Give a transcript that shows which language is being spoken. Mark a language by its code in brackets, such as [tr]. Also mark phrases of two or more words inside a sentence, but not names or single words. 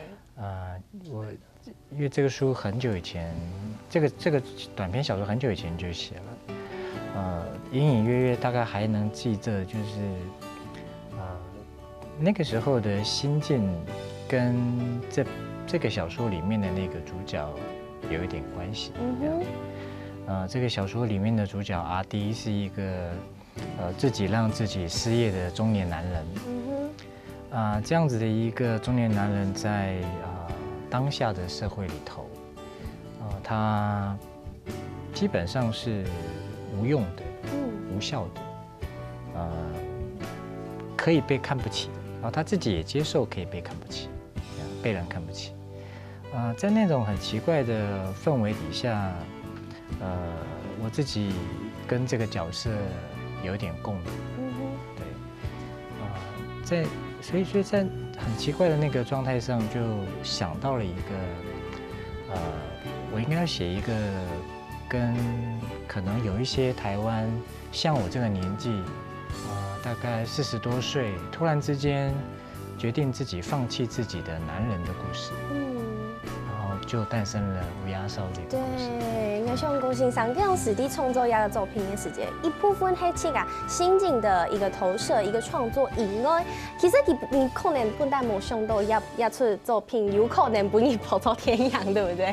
[zh] 因為這個書很久以前，這個短篇小說很久以前就寫了，隱隱約約大概還能記得，就是那個時候的心境跟這個小說裡面的那個主角有一點關係。這個小說裡面的主角阿迪是一個自己讓自己失業的中年男人。這樣子的一個中年男人在當下的社會裡頭，他基本上是無用的、無效的，可以被看不起的，然後他自己也接受可以被看不起，被人看不起。在那種很奇怪的氛圍底下，我自己跟這個角色有點共鳴。對，所以在很奇怪的那個狀態上，就想到了一個，我應該要寫一個跟可能有一些台灣像我這個年紀，大概40多歲，突然之間決定自己放棄自己的男人的故事。就诞生了乌鸦烧这个故事。对，应该像龚先生这样实地创作一个作品的时间，一部分是这个心境的一个投射、一个创作以外，其实你可能不但没想到要出作品，有可能本你跑到天涯，对不对？